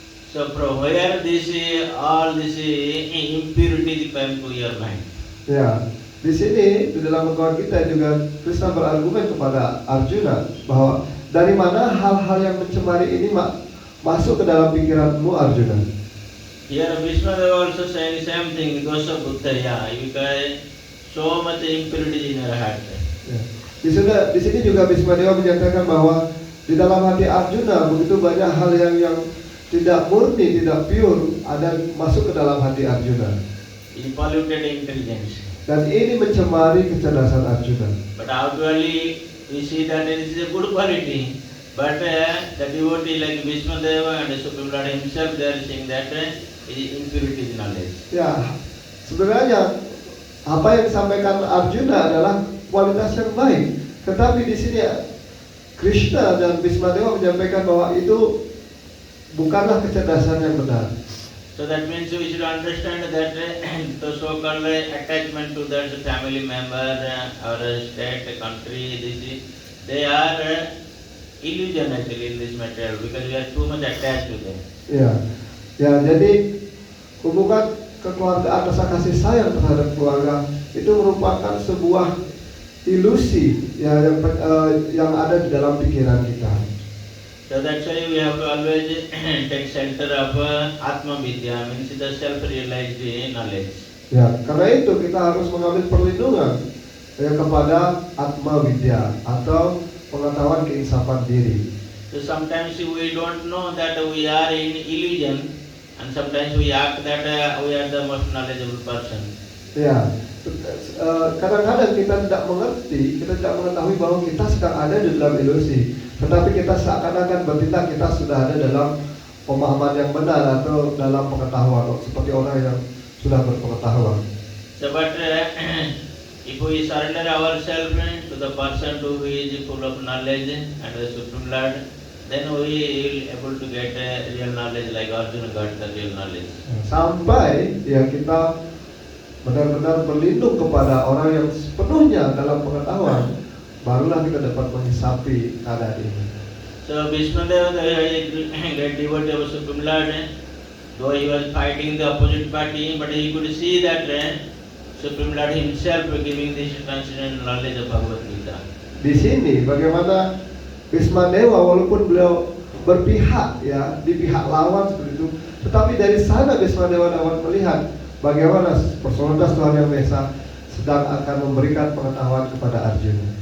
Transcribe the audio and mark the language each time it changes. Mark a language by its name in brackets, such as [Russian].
[English] So from where all this impurity come to your mind? [Indonesian] Ya, di sini di dalam Bhagavad Gita juga Krishna berargumen kepada Arjuna bahwa dari mana hal-hal yang mencemari ini masuk ke dalam pikiranmu Arjuna. [English] Here Vishwadeva also saying same thing, Dosa Buddhaya, you guys so much impurity in your heart. [Indonesian] Ya. Di sini juga Bhismadewa menyatakan bahwa di dalam hati Arjuna begitu banyak hal yang tidak murni, tidak pure ada masuk ke dalam hati Arjuna. [English] It polluted intelligence. [Indonesian] Dan ini mencemari kecerdasan Arjuna. [English] But outwardly we see that it is a good quality. But the devotee like Vishwadeva and the Supreme Lord himself, they are saying that it is impurity knowledge. [Indonesian] Ya, sebenarnya apa yang disampaikan Arjuna adalah kualitas yang baik. Tetapi di sini Krishna dan Bhismadewa menyampaikan bahwa itu bukanlah kecerdasan yang benar. [English] So that means we should understand that the so-called attachment to that family member or state, country, they are illusion actually in this material because we are too much attached to them. [Indonesian] Ya, jadi hubungan kekeluargaan rasa kasih sayang terhadap keluarga itu merupakan sebuah ilusi yang ada di dalam pikiran kita. [English] So that's why we have to always take shelter of Atma Vidya, means the self-realized knowledge. [Indonesian] Ya, karena itu kita harus mengambil perlindungan kepada Atma Vidya atau pengetahuan keinsafan diri. [English] So sometimes we don't know that we are in illusion, and sometimes we act that we are the most knowledgeable person. [Indonesian] Ya, kadang-kadang kita tidak mengerti, kita tidak mengetahui bahwa kita sedang ada di dalam ilusi. Tetapi kita seakan-akan bertindak kita sudah ada dalam pemahaman yang benar atau dalam pengetahuan seperti orang yang sudah berpengetahuan. [English] So but if we surrender ourselves to the person who is full of knowledge and the Supreme Lord, then we will able to get real knowledge like Arjuna got the real knowledge. [Indonesian] Sampai ya kita benar-benar berlindung kepada orang yang sepenuhnya dalam pengetahuan, barulah kita dapat menghisapi keadaan ini. [English] So Vishwadeva, the great devotee of Supreme Lord, though he was fighting the opposite party, but he could see that Supreme Lord himself giving this transcendental knowledge of Bhagavad Gita. [Indonesian] Di sini bagaimana Bhismadewa walaupun beliau berpihak ya di pihak lawan seperti itu, tetapi dari sana Bhismadewa dapat melihat bagaimana personalitas Tuhan Yang Maha Esa sedang akan memberikan pengetahuan kepada Arjuna.